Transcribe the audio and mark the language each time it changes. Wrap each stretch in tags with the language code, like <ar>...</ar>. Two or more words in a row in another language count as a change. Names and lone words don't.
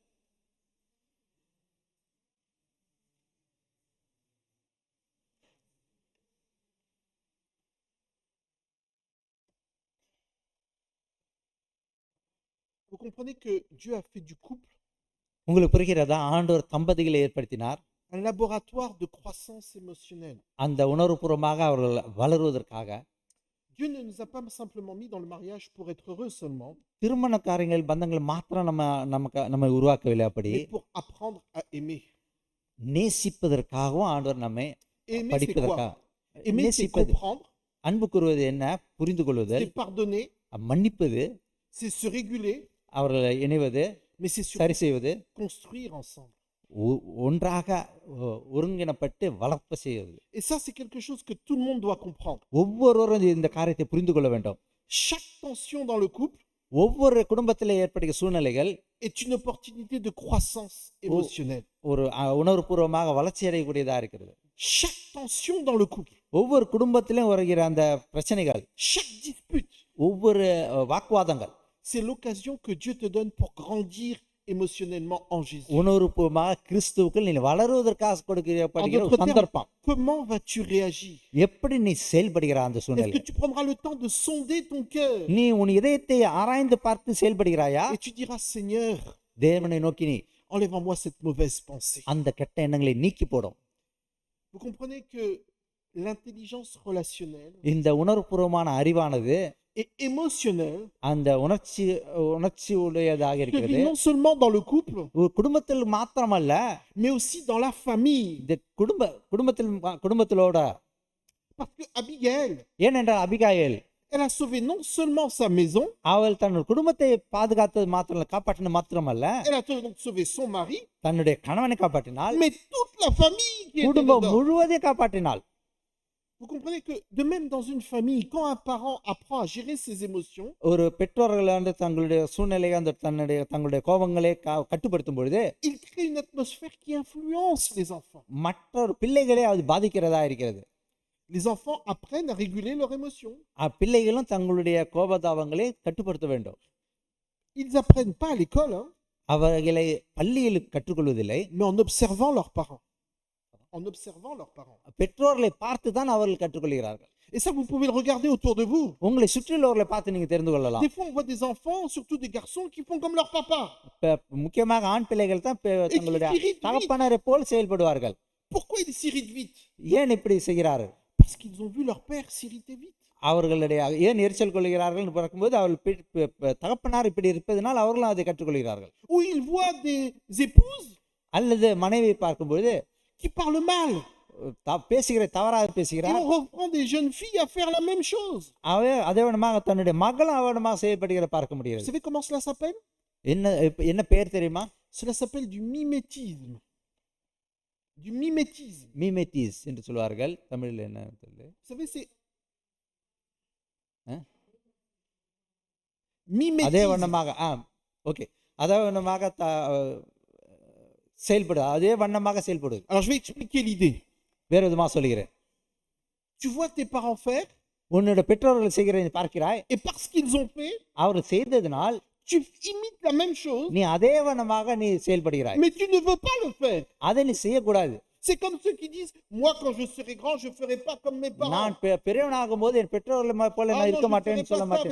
<fr>Vous comprenez que Dieu a fait du couple</fr> <ta>உங்களுக்கு புரிகிறதா? ஆண்டவர் தம்பதிகளை ஏற்படுத்தினார்.</ta> <fr>un laboratoire de croissance émotionnelle.</fr> <ta>அந்த உணர்வுபூர்வமாக அவர்கள் வளருவதற்காக.</ta> <fr>Dieu ne nous a pas simplement mis dans le mariage pour être heureux seulement,</fr> <ta>திருமண காரியங்கள் பந்தங்கள் மாத்திரம் நம்ம உருவாக்கவில்லை, அப்படி</ta> <fr>mais pour apprendre à aimer.</fr> <ta>நேசிப்பதற்காகவும் ஆண்டவர் நம்மை</ta> <fr>Aimer, c'est</fr> <ta>படிப்பதற்காக.</ta> <fr>quoi? Aimer, c'est</fr> <ta>நேசிப்பது,</ta> <fr>comprendre,</fr> <ta>அன்பு கூறுவது என்ன? புரிந்து கொள்வதல்,</ta> <fr>c'est pardonner,</fr> <ta>மன்னிப்பது,</ta> <fr>c'est se réguler,</fr> <ta>அவர்களை இணைவது,</ta> <fr>mais c'est</fr> <ta>சரி</ta> <fr>surtout</fr> <ta>செய்வது,</ta> <fr>construire ensemble.</fr> <ta>ஒன்றாக ஒருங்கிணைப்பட்டு வளர்ப்பு செய்வது.</ta> <fr>Et ça, c'est quelque chose que tout le monde doit comprendre.</fr> <ta>ஒவ்வொருவரும் இந்த காரியத்தை புரிந்து கொள்ள வேண்டும்.</ta> <fr>Chaque tension dans le couple</fr> <ta>ஒவ்வொரு குடும்பத்தில் ஏற்படுகிற சூழ்நிலைகள்</ta> <fr>est une opportunité de croissance émotionnelle.</fr> <ta>ஒரு உணர்வுபூர்வமாக வளர்ச்சி அடையக்கூடியதா இருக்கிறது.</ta> <fr>Chaque tension dans le couple,</fr> <ta>ஒவ்வொரு குடும்பத்திலும் வருகிற அந்த பிரச்சனைகள்,</ta> <fr>chaque dispute,</fr> <ta>ஒவ்வொரு வாக்குவாதங்கள்,</ta> <fr>c'est l'occasion que Dieu te donne pour grandir émotionnellement en Jésus.</fr> <ta>உணர்வுபூர்வமாக கிறிஸ்துவுக்குள் நீ வளருவதற்காக கொடுக்கப்படுகிற</ta> <fr>En</fr> <ta>ஒரு</ta> <fr>d'autres termes,</fr> <ta>சந்தர்ப்பம்.</ta> <fr>comment vas-tu réagir?</fr> <ta>எப்படி நீ செயல்படுகிற அந்த</ta> <fr>Est-ce</fr> <ta>சூழ்நிலை?</ta> <fr>que tu prendras le temps de sonder ton cœur</fr> <ta>நீ உன் இதயத்தை ஆராய்ந்து பார்த்து செயல்படுகிறாயா?</ta> <fr>et tu diras, Seigneur,</fr> <ta>தேவனை நோக்கி நீ</ta> <fr>enlève en moi cette mauvaise pensée.</fr> <ta>அந்த கெட்ட எண்ணங்களை நீக்கி போடும்.</ta> <fr>Vous comprenez que l'intelligence relationnelle</fr> <ta>இந்த உணர்வுபூர்வமான அறிவானது</ta> <fr>et émotionnel</fr> <ta>அந்த உணர்ச்சி உடையதாக</ta> <fr>que</fr> <ta>இருக்கிறது.</ta> <fr>vit non seulement dans le couple,</fr> <ta>ஒரு குடும்பத்தில் மாத்திரமல்ல,</ta> <fr>mais aussi dans la famille.</fr> <ta>இந்த குடும்பத்திலோட.</ta> <fr>Parce que Abigail,</fr> <ta>ஏனென்றால் அபிகாயேல்</ta> <fr>elle a sauvé non seulement sa maison,</fr> <ta>அவள் தன் குடும்பத்தை பாதுகாத்தது மாத்திரம் காப்பாற்றின மாத்திரமல்ல,</ta> <fr>elle a donc sauvé son mari,</fr> <ta>தன்னுடைய கணவனை காப்பாற்றினாள்,</ta> <fr>mais toute la famille qui était</fr> <ta>குடும்பம்</ta> <fr>dedans.</fr> <ta>முழுவதையும் காப்பாற்றினாள்.</ta> <fr>Vous comprenez que de même dans une famille, quand un parent apprend à gérer ses émotions,</fr> <ta>ஒரு பெற்றோர்கள் வந்து தங்களுடைய சூழ்நிலையை தங்களுடைய கோபங்களை கட்டுப்படுத்தும் பொழுது</ta> <fr>il crée une atmosphère qui influence les enfants.</fr> <ta>மற்றொரு பிள்ளைகளே அது பாதிக்கிறதா இருக்கிறது.</ta> <fr>Les enfants apprennent à réguler leurs émotions.</fr> <ta>பிள்ளைகளும் தங்களுடைய கோபதாபங்களை கட்டுப்படுத்த வேண்டும்.</ta> <fr>Ils n'apprennent pas à l'école, hein,</fr> <ta>அவர்களை பள்ளியில் கற்றுக்கொள்வதில்லை,</ta> <fr>mais en observant leurs parents. En observant leurs parents.</fr> <ta>பெற்றோர்களை பார்த்து தான் அவர்கள் கற்றுக்கொள்கிறார்கள்.</ta> <fr>Et ça, vous pouvez le regarder autour de vous.</fr> <ta>உங்களை சுற்றியுள்ளவர்களை பார்த்து நீங்க தெரிந்து கொள்ளலாம்.</ta> <fr>Des fois, on voit des enfants, surtout des garçons, qui font comme leur papa.</fr> <ta>முக்கியமாக ஆண் பிள்ளைகள் தான் தங்களுடைய தகப்பனரை போல் செயல்படுவார்கள்.</ta> <fr>Pourquoi ils s'irritent vite?</fr> <ta>ஏன் இப்படி செய்கிறார்கள்?</ta> <fr>Parce qu'ils ont vu leur père s'irriter vite.</fr> <ta>அவர்களுடைய ஏன் எரிச்சல் கொள்கிறார்கள் என்று பார்க்கும்போது அவர்கள் தகப்பனார் இப்படி இருப்பதனால் அவர்களும் அதை கற்றுக்கொள்கிறார்கள்.</ta> <fr>Ou ils voient des épouses</fr> <ta>அல்லது மனைவியை பார்க்கும்போது</ta> <fr>qui parlent mal.</fr> <ta>தவறாக</ta> <fr>Et</fr> <ta>பேசுகிறார்.</ta> <fr>on reprend des jeunes filles à faire la même chose.</fr> <ta>அதே விதமாக தன்னுடைய மகளும் அவனமாக செய்யப்படுகிற பார்க்க</ta> <fr>Vous</fr> <ta>முடிகிறது.</ta> <fr>savez comment cela s'appelle?</fr> <ta>என்ன பேர் தெரியுமா?</ta> <fr>Cela s'appelle du mimétisme. Du mimétisme.</fr> <ta>மீமெட்டிஸ் என்று சொல்வார்கள். தமிழில் என்ன தெரியல.</ta> <fr>Vous savez, c'est Hein?</fr> <ta>அதே</ta> <fr>mimétisme.</fr> <ta>வண்ணமாக ஓகே, அதே வண்ணமாக அதே வண்ணமாக செயல்படுது.</ta> <fr>Alors, je vais expliquer l'idée.</fr> <ta>வேறு விதமாக சொல்கிறேன்.</ta> <fr>Tu vois tes parents faire,</fr> <ta>உன்னோட பெற்றோர்கள் செய்கிறதை பார்க்கிறாய்.</ta> <fr>et parce qu'ils ont fait,</fr> <ta>அவர் செய்ததினால்</ta> <fr>tu imites la même chose,</fr> <ta>நீ அதே வண்ணமாக நீ செயல்படுகிறாய்.</ta> <fr>mais tu ne veux pas le faire.</fr> <ta>அதை நீ செய்யக்கூடாது.</ta> <fr>C'est comme ceux qui disent, moi quand je serai grand, je ne ferai pas comme mes parents.</fr> <ta>நான் பெரியவனாகும் போது என் பெற்றோர்களை போல நான் இருக்க மாட்டேன்னு சொல்ல மாட்டேன்.</ta>